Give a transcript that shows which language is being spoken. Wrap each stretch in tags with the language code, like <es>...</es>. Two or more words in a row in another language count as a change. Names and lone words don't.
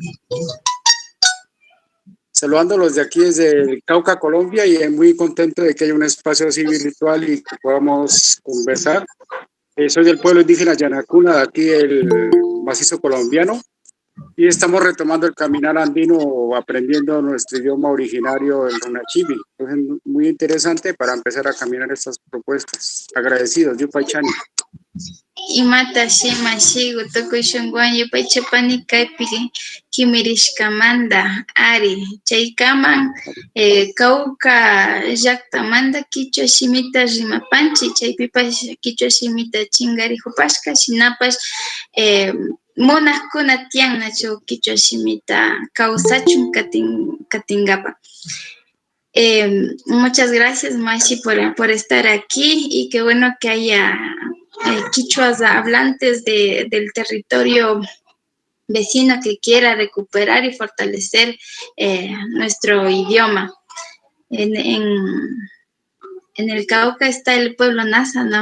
<es>Saludando a los de aquí desde Cauca, Colombia, y muy contento de que haya un espacio así virtual y que podamos conversar. Soy del pueblo indígena Yanacuna, de aquí el macizo colombiano, y estamos retomando el caminar andino, aprendiendo nuestro idioma originario, el Runachibi. Entonces, muy interesante para empezar a caminar estas propuestas. Agradecidos,</es> <qu>Yupaychani. Imata shima shigu tokuy shunguan yupay chapani kaypi kimirishkamanta ari chaykaman Cauca llaqtamanta kichwa shimita rimapanchik chaypipash kichwa shimita chinkarikupashka shinapash munaqkuna tiyan nachu kichwa shimita kawsachun katingapa.</qu> <es>Muchas gracias, Mashi, por estar aquí, y qué bueno que haya quichuas hablantes del territorio vecino que quiera recuperar y fortalecer nuestro idioma. En el Cauca está el pueblo Nasa, ¿no?</es>